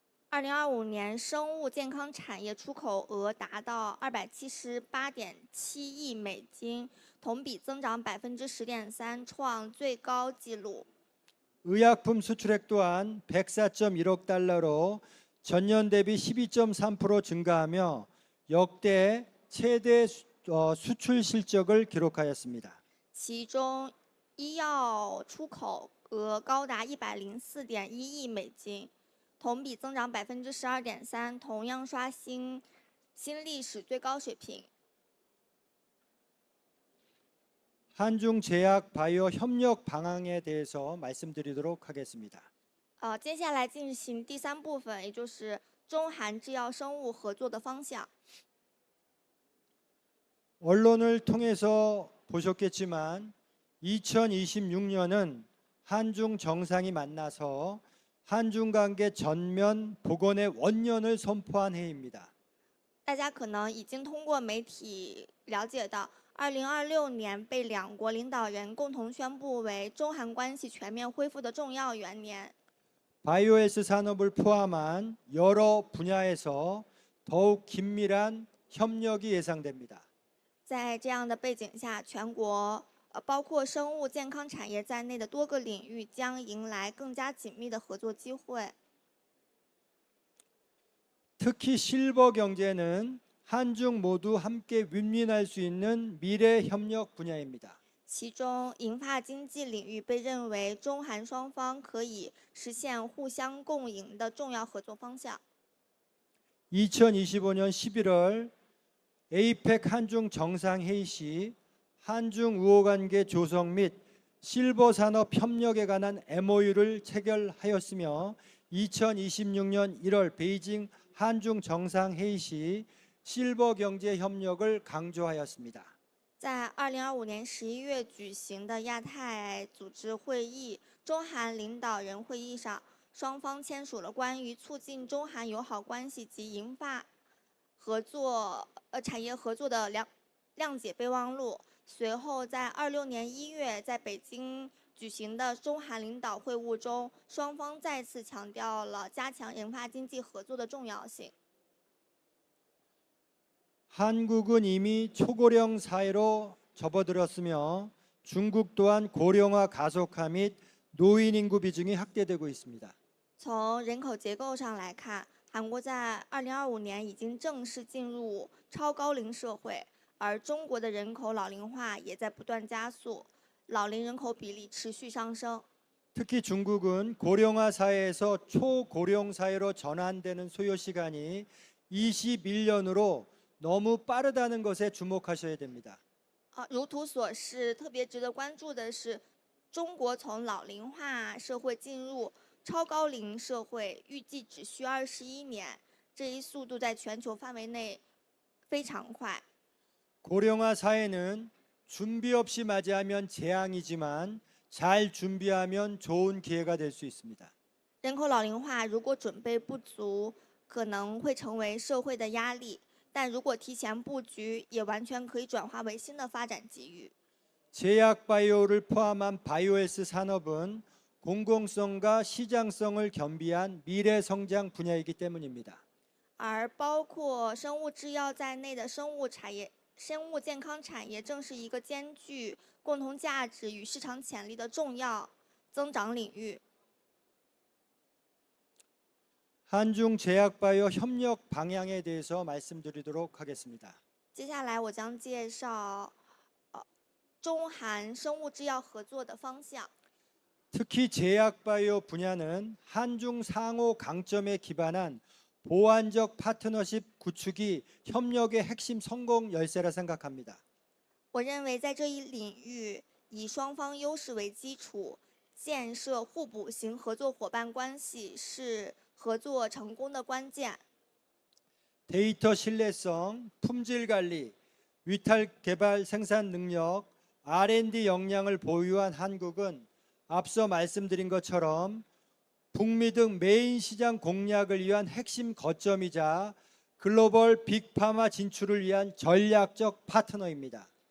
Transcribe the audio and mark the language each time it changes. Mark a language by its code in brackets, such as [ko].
[zh] 2025年生物健康产业出口额达到278.7亿美金，同比增长10.3%，创最高纪录。 [ko] 의약품 수출액 또한 104.1억 달러로 전년 대비 12.3% 증가하며 역대 최대 수출 실적을 기록하였습니다. [zh] 其中，医药出口额高达104.1亿美金，同比增长12.3%，同样刷新新历史最高水平。 [ko] 한중 제약 바이오 협력 방향에 대해서 말씀드리도록 하겠습니다. [zh] 接下来进行第3部分，也就是中韩制药生物合作的方向。 [ko] 언론을 통해서 보셨겠지만 2026년은 한중 정상이 만나서 한중 관계 전면 복원의 원년을 선포한 해입니다. [zh] 大家可能已经通过媒体了解到，2026年被两国领导人共同宣布为中韩关系全面恢复的重要元年。 [ko] 바이오헬스 산업을 포함한 여러 분야에서 더욱 긴밀한 협력이 예상됩니다. [zh] 在这样的背景下，全国包括生物健康产业在内的多个领域将迎来更加紧密的合作机会。 [ko] 특히 실버 경제는 한중 모두 함께 윈윈할 수 있는 미래 협력 분야입니다. [zh] 其中，银发经济领域被认为中韩双方可以实现互相共赢的重要合作方向。 [ko] 2025년 11월 APEC 한중 정상회의 시 한중 우호관계 조성 및 실버 산업 협력에 관한 MOU를 체결하였으며 2026년 1월 베이징 한중 정상회의 시 실버 경제 협력을 강조하였습니다. [zh] 在2025年11月举行的亚太组织会议中韩领导人会议上，双方签署了关于促进中韩友好关系及银发合作产业合作的谅解备忘录。随后，在26年1月在北京举行的中韩领导会晤中，双方再次强调了加强研发经济合作的重要性。 [ko] 한국은 이미 초고령 사회로 접어들었으며 중국 또한 고령화 가속화 및 노인 인구 비중이 확대되고 있습니다. [zh] 从人口结构上来看，韩国在2025年已经正式进入超高龄社会，而中国的人口老龄化也在不断加速，老龄人口比例持续上升。 [ko] 특히 중국은 고령화 사회에서 초고령 사회로 전환되는 소요 시간이 21년으로 너무 빠르다는 것에 주목하셔야 됩니다. [zh] 如图所示，特别值得关注的是，中国从老龄化社会进入超高龄社会，预计只需21年，这一速度在全球范围内非常快。 [ko] 고령화 사회는 준비 없이 맞이하면 재앙이지만 잘 준비하면 좋은 기회가 될 수 있습니다. [zh] 人口老龄化如果准备不足，可能会成为社会的压力；但如果提前布局，也完全可以转化为新的发展机遇。 [ko] 제약 바이오를 포함한 바이오헬스 산업은 공공성과 시장성을 겸비한 미래 성장 분야이기 때문입니다. [zh] 而包括生物制药在内的生物健康产业，正是一个兼具共同价值与市场潜力的重要增长领域。 [ko] 한중 제약 바이오 협력 방향에 대해서 말씀드리도록 하겠습니다. [zh] 接下来我将介绍中韩生物制药合作的方向。 [ko] 특히 제약 바이오 분야는 한중 상호 강점에 기반한 보완적 파트너십 구축이 협력의 핵심 성공 열쇠라 생각합니다. [zh] 我认为在这一领域，以双方优势为基础，建设互补型合作伙伴关系是合作成功的关键。 [ko] 데이터 신뢰성, 품질 관리, 위탁 개발 생산 능력, R&D 역량을 보유한 한국은 앞서 말씀드린 것처럼 북미 등 메인 시장 공략을 위한 핵심 거점이자 글로벌 빅파마 진출을 위한 전략적 파트너입니다.